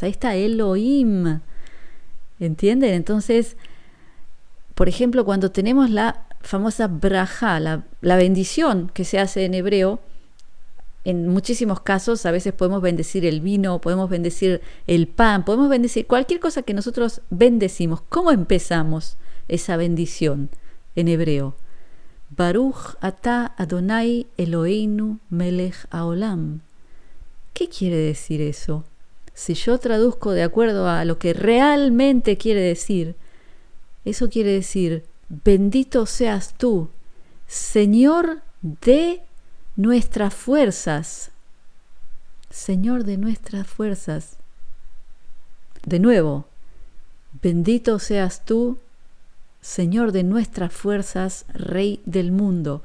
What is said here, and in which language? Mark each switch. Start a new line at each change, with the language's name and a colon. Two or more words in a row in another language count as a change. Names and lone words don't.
Spanish: Ahí está Elohim, ¿entienden? Entonces, por ejemplo, cuando tenemos la famosa brajá, la bendición que se hace en hebreo, en muchísimos casos a veces podemos bendecir el vino, podemos bendecir el pan, podemos bendecir cualquier cosa que nosotros bendecimos. ¿Cómo empezamos esa bendición en hebreo?
Hebrew: ברוך אתה אדוני אלוהינו מלך העולם.
Spanish: ¿Qué quiere decir eso? Si yo traduzco de acuerdo a lo que realmente quiere decir, eso quiere decir, bendito seas tú, Señor de nuestras fuerzas. Señor de nuestras fuerzas. De nuevo, bendito seas tú, Señor de nuestras fuerzas, Rey del mundo.